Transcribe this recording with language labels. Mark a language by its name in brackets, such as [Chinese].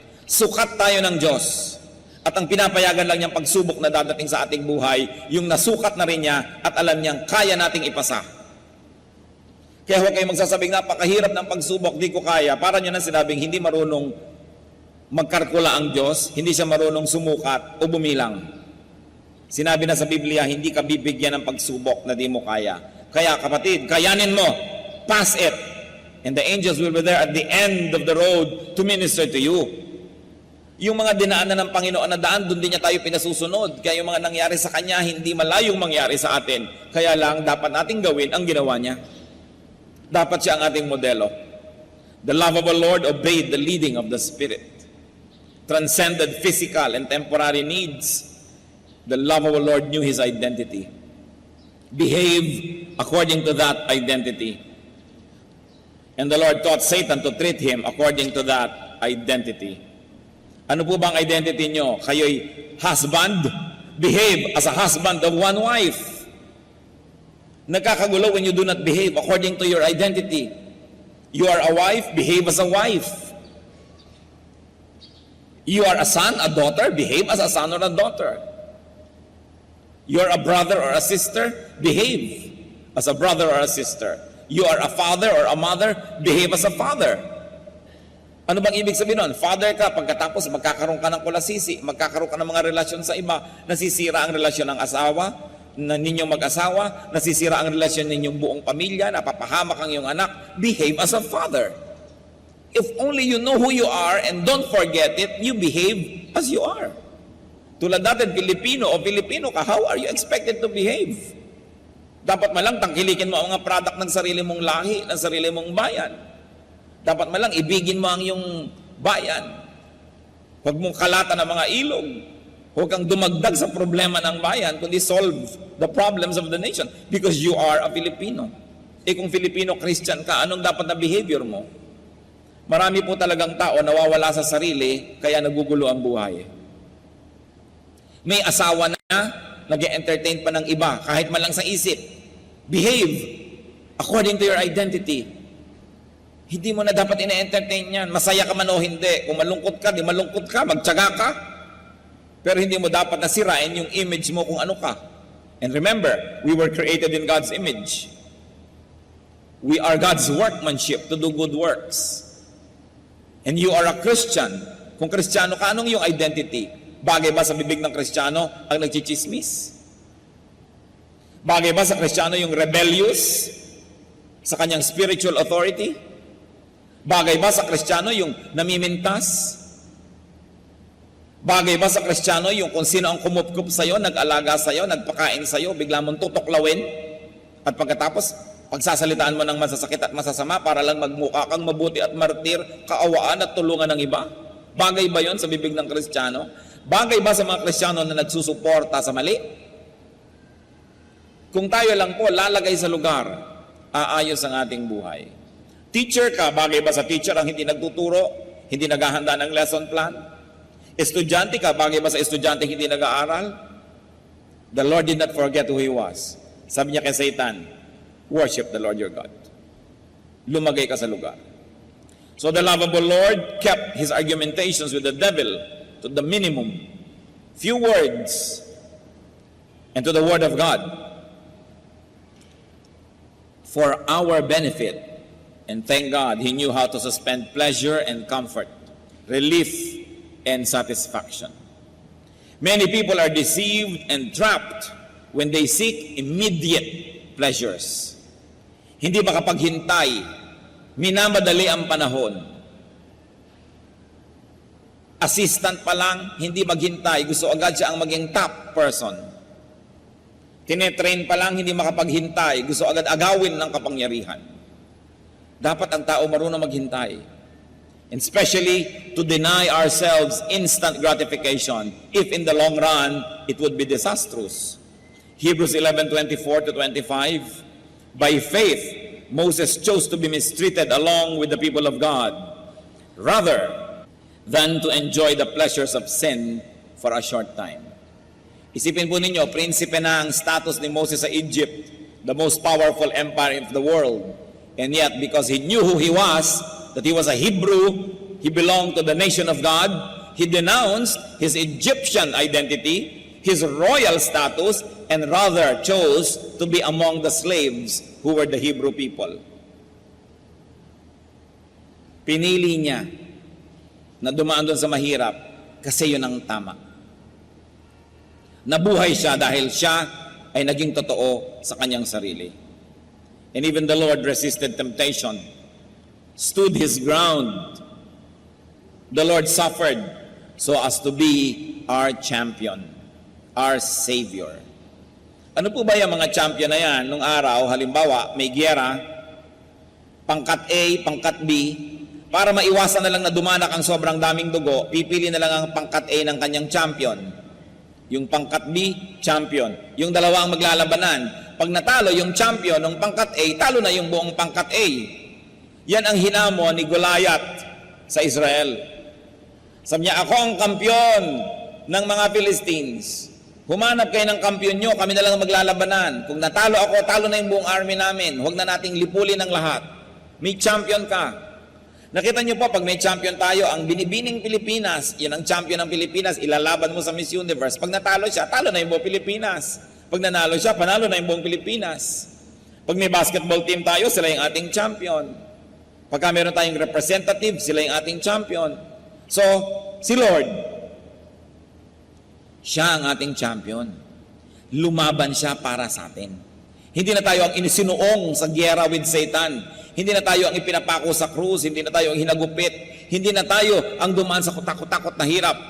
[Filipino] Sukat tayo ng Diyos. At ang pinapayagan lang niyang pagsubok na dadating sa ating buhay, yung nasukat na rin niya at alam niyang kaya nating ipasa. Kaya huwag kayong magsasabing napakahirap ng pagsubok, di ko kaya. Para niyo na sinabing hindi marunong magkalkula ang Diyos, hindi siya marunong sumukat o bumilang. Sinabi na sa Biblia, hindi ka bibigyan ng pagsubok na di mo kaya. Kaya kapatid, kayanin mo, [English] pass it. And the angels will be there at the end of the road to minister to you. [Filipino] Yung mga dinaanan ng Panginoon na daan, doon din niya tayo pinasusunod. Kaya yung mga nangyari sa Kanya, hindi malayong mangyari sa atin. Kaya lang, dapat nating gawin ang ginawa niya. Dapat siya ang ating modelo. [English] The love of the Lord obeyed the leading of the Spirit. Transcended physical and temporary needs. The love of the Lord knew His identity. Behave according to that identity. And the Lord taught Satan to treat him according to that identity. [Filipino] Ano po bang identity nyo? Kayo'y husband? [English] Behave as a husband of one wife. [Filipino] Nagkakagulo [English] when you do not behave according to your identity. You are a wife, behave as a wife. You are a son, a daughter, behave as a son or a daughter. You are a brother or a sister, behave as a brother or a sister. You are a father or a mother, behave as a father. [Filipino] Ano bang ibig sabihin nun? Father ka, pagkatapos magkakaroon ka ng kulasisi, magkakaroon ka ng mga relasyon sa iba, nasisira ang relasyon ng asawa, na ninyong mag-asawa, nasisira ang relasyon ninyong buong pamilya, napapahamak ang iyong anak, [English] behave as a father. If only you know who you are and don't forget it, you behave as you are. [Filipino] Tulad natin, Pilipino o Pilipino ka, [English] how are you expected to behave? [Filipino] Dapat malang tangkilikin mo ang mga product ng sarili mong lahi, ng sarili mong bayan. Dapat malang ibigin mo ang iyong bayan. Huwag mong kalatan ng mga ilog. Huwag kang dumagdag sa problema ng bayan, kundi [English] solve the problems of the nation because you are a Filipino. [Filipino] Kung Filipino Christian ka, anong dapat na behavior mo? Marami po talagang tao nawawala sa sarili, kaya nagugulo ang buhay. May asawa na, nag-entertain pa ng iba, kahit man lang sa isip. [English] Behave according to your identity. [Filipino] Hindi mo na dapat ina-entertain yan. Masaya ka man o hindi. Kung malungkot ka, di malungkot ka, magtiyaga ka. Pero hindi mo dapat nasirain yung image mo kung ano ka. [English] And remember, we were created in God's image. We are God's workmanship to do good works. And you are a Christian. [Filipino] Kung Kristiyano ka, anong yung identity? Bagay ba sa bibig ng Kristiyano ang nagchichismis? Bagay ba sa Kristiyano yung rebellious sa kanyang spiritual authority? Bagay ba sa Kristiyano yung namimintas? Bagay ba sa Kristiyano yung kung sino ang kumupkup sa'yo, nag-alaga sa'yo, nagpakain sa'yo, bigla mong tutuklawin? At pagkatapos, pagsasalitaan mo ng masasakit at masasama para lang magmukha kang mabuti at martir, kaawaan at tulungan ng iba? Bagay ba yon sa bibig ng Kristiyano? Bagay ba sa mga Kristiyano na nagsusuporta sa mali? Kung tayo lang po lalagay sa lugar, aayos ang ating buhay. Teacher ka, bagay ba sa teacher ang hindi nagtuturo, hindi naghahanda ng lesson plan? Estudyante ka, bagay ba sa estudyante hindi nag-aaral? [English] The Lord did not forget who He was. [Filipino] Sabi niya kay Satan, [English] worship the Lord your God. [Filipino] Lumagay ka sa lugar. [English] So the love of the Lord kept His argumentations with the devil to the minimum. Few words and to the Word of God for our benefit. And thank God, He knew how to suspend pleasure and comfort, relief and satisfaction. Many people are deceived and trapped when they seek immediate pleasures. [Filipino] Hindi makapaghintay, minamadali ang panahon. Assistant pa lang, hindi maghintay, gusto agad siya ang maging top person. Tinetrain pa lang, hindi makapaghintay, gusto agad agawin ng kapangyarihan. Dapat ang tao marunong maghintay. [English] And especially to deny ourselves instant gratification if in the long run it would be disastrous. Hebrews 11:24 to 25. By faith, Moses chose to be mistreated along with the people of God rather than to enjoy the pleasures of sin for a short time. [Filipino] Isipin po ninyo, prinsipe na ang status ni Moses sa Egypt, [English] the most powerful empire of the world. And yet, because he knew who he was, that he was a Hebrew, he belonged to the nation of God, he denounced his Egyptian identity, his royal status, and rather chose to be among the slaves who were the Hebrew people. [Filipino] Pinili niya na dumaan doon sa mahirap kasi yun ang tama. Nabuhay siya dahil siya ay naging totoo sa kanyang sarili. [English] And even the Lord resisted temptation, stood His ground. The Lord suffered so as to be our champion, our Savior. [Filipino] Ano po ba yung mga champion na yan? Nung araw, halimbawa, may giyera, pangkat A, pangkat B, para maiwasan na lang na dumanak ang sobrang daming dugo, pipili na lang ang pangkat A ng kanyang champion. Yung pangkat B, champion. Yung dalawa ang maglalabanan. Pag natalo yung champion ng pangkat A, talo na yung buong pangkat A. Yan ang hinamon ni Goliath sa Israel. Sabi niya, ako ang kampiyon ng mga Philistines. Humanap kayo ng kampiyon nyo, kami na lang maglalabanan. Kung natalo ako, talo na yung buong army namin. Huwag na nating lipulin ang lahat. May champion ka. Nakita nyo po, pag may champion tayo, ang binibining Pilipinas, yan ang champion ng Pilipinas, ilalaban mo sa Miss Universe. Pag natalo siya, talo na yung buong Pilipinas. Pag nanalo siya, panalo na yung buong Pilipinas. Pag may basketball team tayo, sila yung ating champion. Pagka meron tayong representative, sila yung ating champion. So, si Lord, siya ang ating champion. Lumaban siya para sa atin. Hindi na tayo ang inisinuong sa giyera with Satan. Hindi na tayo ang ipinapako sa krus. Hindi na tayo ang hinagupit. Hindi na tayo ang dumaan sa kutakot-takot na hirap.